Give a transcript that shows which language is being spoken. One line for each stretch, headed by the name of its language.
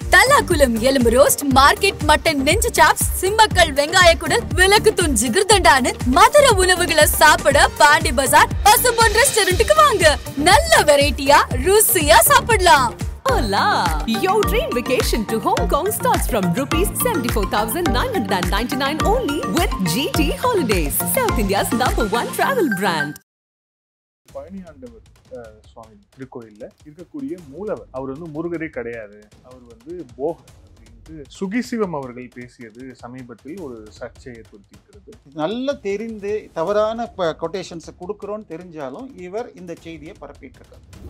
Tamil: வெள்ளாக்குளம் எலும்பு roast, market mutton நெஞ்சு chops, Simmakkal வெங்காய குடல், விளக்குத்தூண் ஜிகிர்தண்டான்னு மதுர உணவுகளை சாப்பிட பாண்டி பஜார் பசும்பொன் ரெஸ்டாரண்ட்டுக்கு வாங்க. நல்ல வெரைட்டியா ருசியா சாப்பிடலாம்.
Spanish: Hola!
English: Your dream vacation to Hong Kong starts from rupees 74,999 only with GT Holidays, South India's #1 travel brand.
Tamil: Palani ஆண்டவர் சுவாமி திருக்கோயில்ல இருக்கக்கூடிய மூலவர் அவர் முருகரே கிடையாது, அவர் போகர் அப்படின்ட்டு சுகிசிவம் அவர்கள் பேசியது சமீபத்தில் ஒரு சர்ச்சை ஏற்படுத்தியிருக்கிறது. நல்ல தெரிந்து தவறான கொட்டேஷன்ஸை கொடுக்குறோன்னு தெரிஞ்சாலும் இவர் இந்த செய்தியை பரப்பிட்டு இருக்கார்.